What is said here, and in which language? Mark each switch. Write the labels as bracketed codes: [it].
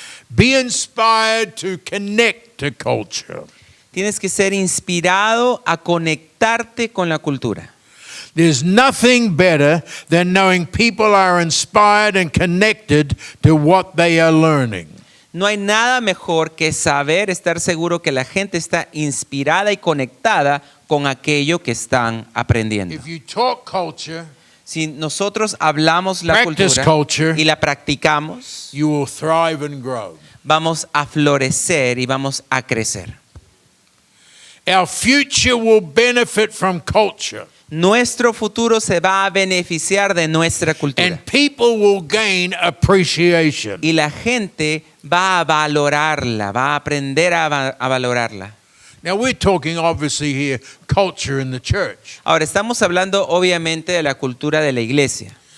[en] Be inspired to connect to culture. [es] Tienes que ser inspirado a conectarte con la cultura. [en] There's nothing better than knowing people are inspired and connected to what they are learning. [es] No hay nada mejor que saber, estar seguro que la gente está inspirada y conectada con aquello que están aprendiendo. [en] If you talk culture, [es] Si nosotros hablamos la [en] Practice [es] cultura [en] culture. [es] y la practicamos, [en] you will thrive and grow. [es] vamos a florecer y vamos a crecer. [en] Our future will benefit from culture, [es] Nuestro futuro se va a beneficiar de nuestra cultura. [en] and people will gain appreciation. [es] Y la gente va a valorarla, va a aprender a valorarla. [en] Now, we're talking obviously here culture in the church. [es] Ahora, estamos hablando obviamente de la cultura de la iglesia,